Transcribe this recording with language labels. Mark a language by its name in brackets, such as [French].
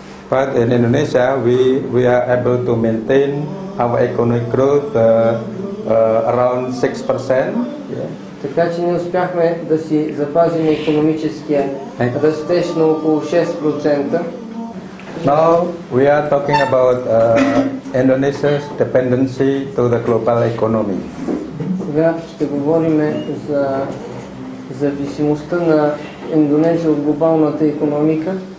[English] But in Indonesia, we are able to maintain our economic growth around 6%. Yeah. [Bulgarian] Така че ние успяхме да си запазим икономическия растеж на около 6%. [English] Now we are talking about Indonesia's dependency to the global economy. [Bulgarian] Сега ще говорим за зависимостта на Индонезия от глобалната икономика.